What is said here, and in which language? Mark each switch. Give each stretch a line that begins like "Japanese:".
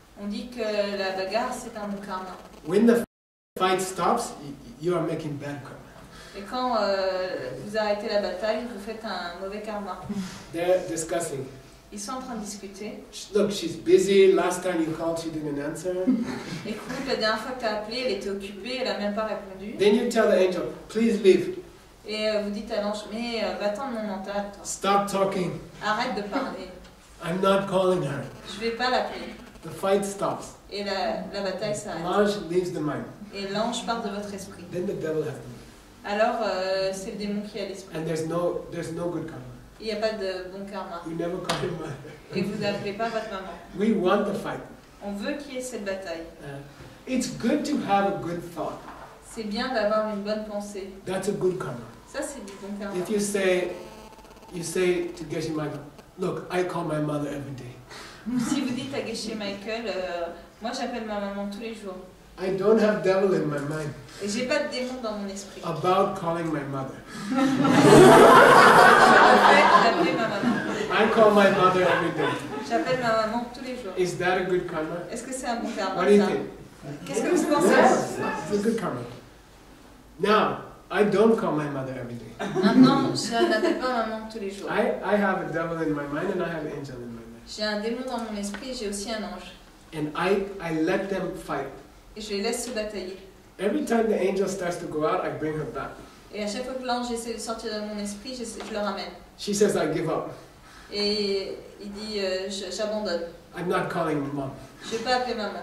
French: On dit que la bagarre, c'est un bon karma.
English: When the fight stops, you are making bad karma.
French: Et quand vous arrêtez la bataille, vous faites un mauvais karma.
English: They're discussing.
French: Ils sont en train de discuter.
English: Look, she's busy. Last time you called, she didn't answer.
French: Écoute, la dernière fois que tu as appelé, elle était occupée, elle n'a même pas répondu.
English: Then you tell the angel, please leave.
French: Et vous dites à l'ange, mais va-t'en de mon mental, toi.
English: Stop talking.
French: Arrête de parler.
English: I'm not calling her.
French: Je vais pas l'appeler.
English: The fight stops.
French: Et la bataille s'arrête. L'ange
English: leaves the mind.
French: Et l'ange part de votre esprit.
English: Then the devil has the mind.
French: Alors, c'est le démon qui a l'esprit.
English: And there's no good karma.
French: Il n'y a pas de bon karma.
English: You never call him mother.
French: Et vous n'appelez pas votre maman.
English: We want the fight.
French: On veut qu'il y ait cette bataille.
English: It's good to have a good thought.
French: C'est bien d'avoir une bonne pensée.
English: That's a good karma.
French: Ça, c'est du bon karma.
English: If you say to Geshe Michael, look, I call my mother every day.
French: Si vous dites à Geshe Michael, moi j'appelle ma maman tous les jours.
English: I don't have devil in my mind
French: Et j'ai pas de démon dans mon esprit.
English: about calling my mother.
French: Je refais d'appeler ma maman.
English: I call my mother every day.
French: J'appelle ma maman tous les jours.
English: Is that a good karma?
French: Est-ce que c'est un bon karma,
English: What do you
French: ça?
English: think?
French: Qu'est-ce que vous pensez?
English: Yes, it's a good karma. Now, I don't call my mother every day.
French: Maintenant, je n'appelle pas ma maman tous les jours.
English: I have a devil in my mind and I have an angel in my mind.
French: J'ai un démon dans mon esprit et j'ai aussi un ange.
English: And I let them fight.
French: Et je les laisse se batailler.
English: Every time the angel starts to go out, I bring her back.
French: Et à chaque fois que l'ange essaie de sortir de mon esprit, je le ramène.
English: She says, I give up.
French: Et il dit, j'abandonne.
English: I'm not calling mom.
French: Je vais pas appeler maman.